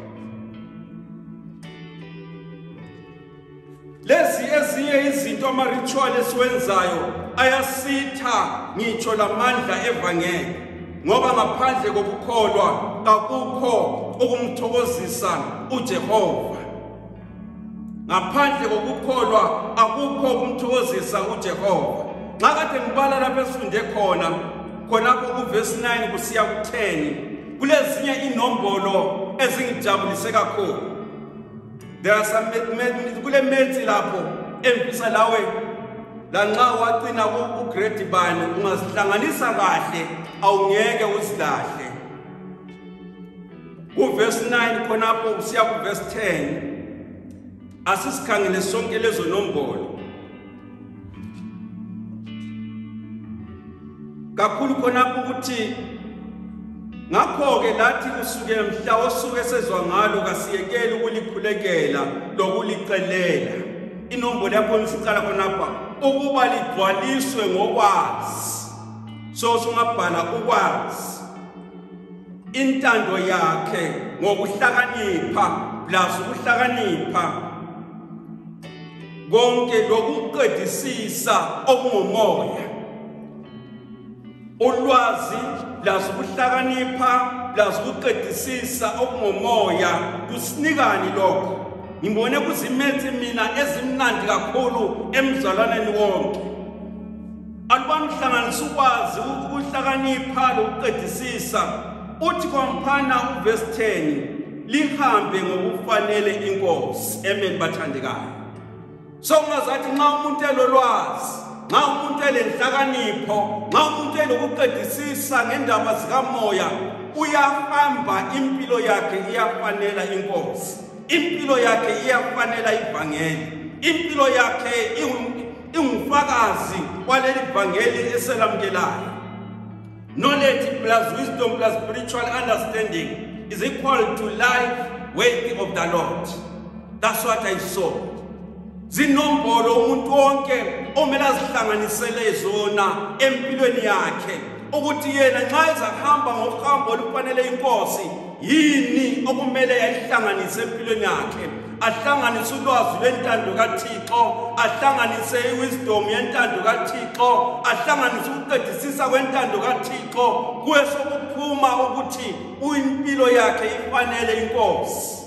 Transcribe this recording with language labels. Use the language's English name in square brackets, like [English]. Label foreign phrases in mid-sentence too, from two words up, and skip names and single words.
[North Ndebele] Lezi ezinye izinto ama-ritual esiwenzayo ayasitha ngitsho lamandla evangeli, ngoba ngaphandle kokukholwa akukho ukumthokozisa uJehova. Ngaphandle kokukholwa akukho ukumthokozisa uJehova. Nxa kade ngibala lapho esifunde khonapho kuverse 9 kusiya ku10, kulezinye inombolo ezingijabulise kakhulu. [English] There are some [North Ndebele] kule methi lapho emfisa lawe lanxa waqina ku-grade bani ungazihlanganisa kahle awungeke uzilahle. Kuverse 9 khonapho kusiya kuverse 10 asisikhangele sonke lezo nombolo. Kakhulu khonapho ukuthi ngakho-ke lathi kusuke mhla osuke sezwa ngalo kasiyekeli ukulikhulekela lokulicelela. Inombolo yakho nisicala khonapha ukuba ligcwaliswe ngokwazi. So sungabhala ukwazi intando yakhe ngokuhlakanipha plus ukuhlakanipha konke lokuqedisisa okungomoya. ulwazi plus ukuhlakanipha plus ukuqedisisa okungomoya kusinikani lokho. Ngibone kuzimethe mina ezimnandi kakhulu emzalwaneni wonke. Alubani uhlanganisa ukwazi ukuhlakanipha lokuqedisisa uthi komphana uverse 10 lihambe ngokufanele inkosi. Amen bathandekayo. So ungazathi nxa umuntu elolwazi, nxa umuntu elenhlakanipho, nxa umuntu elokuqedisisa ngendaba zikamoya, uyahamba impilo yakhe iyafanela inkosi. Impilo yakhe iyafanela ivangeli. Impilo yakhe ingufakazi waleli ivangeli eselamukelayo. [English] Knowledge plus wisdom plus spiritual understanding is equal to life worthy of the Lord. That's what I saw. [North Ndebele] Zinombolo umuntu wonke omele azihlanganisele zona empilweni yakhe ukuthi yena nxa ezahamba ngohambo olufanele inkosi yini okumele yayihlanganise empilweni yakhe. Ahlanganise ulwazi lwentando kaThixo, ahlanganise iwisdom yentando kaThixo, ahlanganise ukuqedisisa kwentando kaThixo kuyesokuphuma ukuthi impilo yakhe ifanele inkosi.